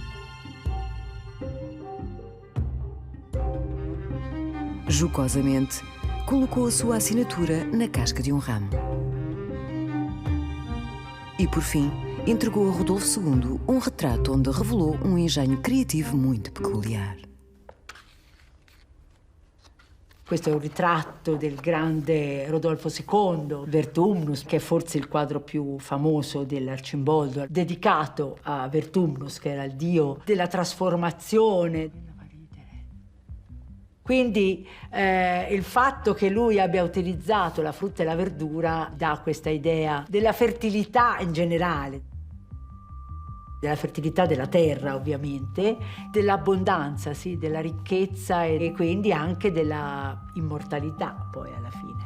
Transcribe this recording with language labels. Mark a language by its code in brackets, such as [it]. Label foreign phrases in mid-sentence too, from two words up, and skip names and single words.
[pt] Jocosamente, colocou a sua assinatura na casca de um ramo. E, por fim, entregou a Rodolfo II um retrato onde revelou um engenho criativo muito peculiar. [it] Questo è un ritratto del grande Rodolfo II, Vertumnus, che è forse il quadro più famoso dell'Arcimboldo, dedicato a Vertumnus, che era il dio della trasformazione. Quindi il fatto che lui abbia utilizzato la frutta e la verdura dà questa idea della fertilità in generale, della fertilità della terra ovviamente, dell'abbondanza, sì, della ricchezza e quindi anche della immortalità poi alla fine.